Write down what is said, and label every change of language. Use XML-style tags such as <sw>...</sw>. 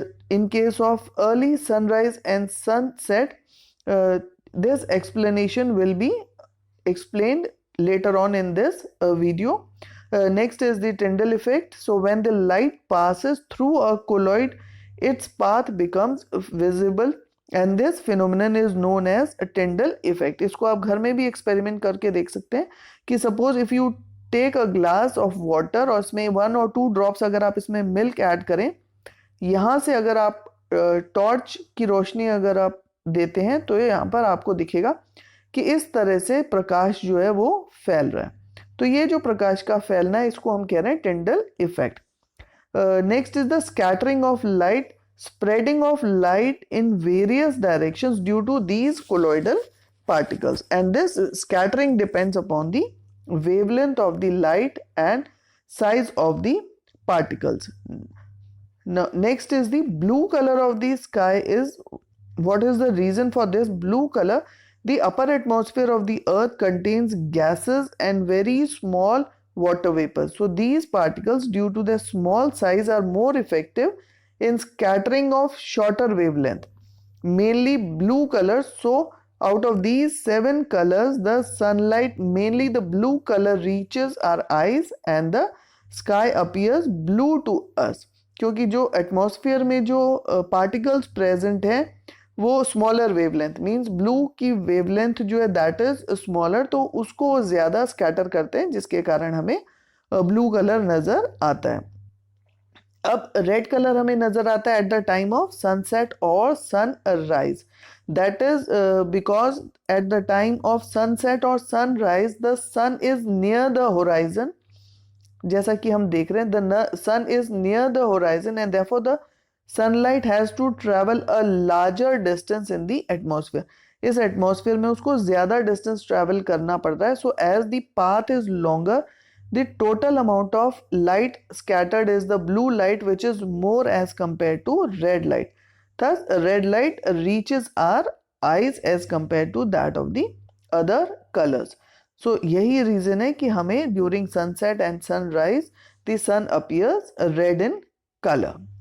<en>In case of early sunrise and sunset, this explanation will be explained later on in this video. Next is the Tyndall effect. So when the light passes through a colloid, its path becomes visible, and this phenomenon is known as a Tyndall effect.</en> <hi>इसको आप घर में भी experiment करके देख सकते हैं कि</hi> <en>suppose if you take a glass of water</en> <hi>और इसमें 1 or 2 ड्रॉप्स अगर आप इसमें मिल्क ऐड करें, यहाँ से अगर आप टॉर्च की रोशनी अगर आप देते हैं तो यहाँ पर आपको दिखेगा कि इस तरह से प्रकाश जो है वो फैल रहा है. तो ये जो प्रकाश का फैलना है इसको हम कह रहे हैं Tyndall effect.</hi> <en>Next is the scattering of light, spreading of light in various directions due to these colloidal particles, and this scattering depends upon the wavelength of the light and size of the particles. Now next is the blue color of the sky. Is what is the reason for this blue color? The upper atmosphere of the earth contains gases and very small water vapors. So these particles, due to their small size, are more effective in scattering of shorter wavelength, mainly blue colors. So out of these 7 colors, the sunlight, mainly the blue color, reaches our eyes and the sky appears blue to us.</en> <hi>क्योंकि जो atmosphere में जो particles present हैं वो smaller wavelength, means blue की wavelength जो है</hi> <en>that is smaller,</en> <hi>तो उसको ज़्यादा स्कैटर करते हैं, जिसके कारण हमें ब्लू कलर नज़र आता है. अब रेड कलर हमें नज़र आता है</hi> <en>at the time of sunset</en> <hi>और sunrise.</hi> <en>That is because at the time of sunset और sunrise the sun is near the horizon.</en> <hi>जैसा कि हम देख रहे हैं,</hi> <en>The sun is near the horizon and therefore the sunlight has to travel a larger distance in the atmosphere.</en> <hi>इस atmosphere में उसको ज्यादा डिस्टेंस ट्रेवल करना पड़ता है.</hi> <en>So as the path is longer, the total amount of light scattered is the blue light, which is more as compared to red light. Thus red light reaches our eyes as compared to that of the other colors. So</en> <hi>यही</hi> <en>reason</en> <hi>है कि हमें</hi> <en>during sunset and sunrise the sun appears red in color.</en>